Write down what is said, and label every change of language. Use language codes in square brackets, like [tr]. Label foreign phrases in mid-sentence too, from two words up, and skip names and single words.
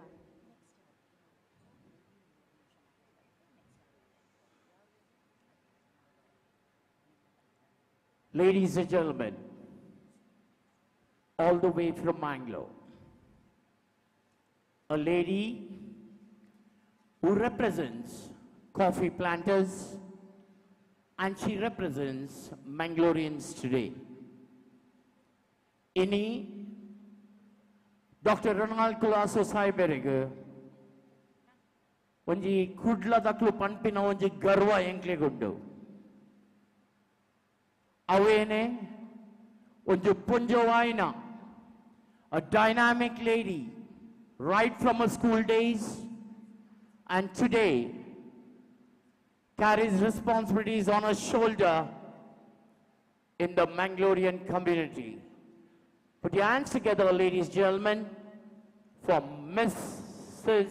[en] Ladies and gentlemen, all the way from Mangalore, a lady who represents coffee planters, and she represents Mangaloreans today. [tcy] Ini Dr. Ronald Colaco ಸಾಹೇಬರಿಗೆ ಒಂಜಿ ಕುಡ್ಲದಕ್ಲು ಪಂಪಿನ ಒಂಜಿ ಗರ್ವ ಎಂಕ್ಲೆಗುಂಡು. ಅವೇನೆ ಒಂಜಿ ಪುಂಜವಾಯಿನ, [en] a dynamic lady right from her school days, and today carries responsibilities on her shoulder in the Mangalorean community. Put your hands together, ladies and gentlemen, for Mrs.